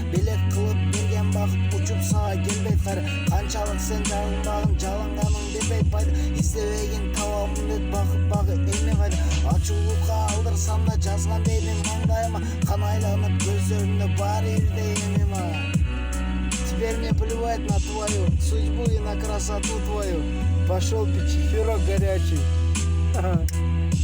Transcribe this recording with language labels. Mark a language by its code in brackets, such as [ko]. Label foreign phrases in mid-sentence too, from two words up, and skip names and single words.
[ky] Белек кылып берген бакыт учуп сага келбейт кайра. Канчалык сен жалынбагын, жалынганың бербейт пайда. Издебегин табамын деп бакыт багы эми кайда. Ачуулукка алдырсам да жазган деймин маңдайыма. Кан айланып көздөрүндө баары бирдей эми мага. [ru] Теперь мне плевать на твою судьбу и на красоту твою. Пошел печь пирог горячий.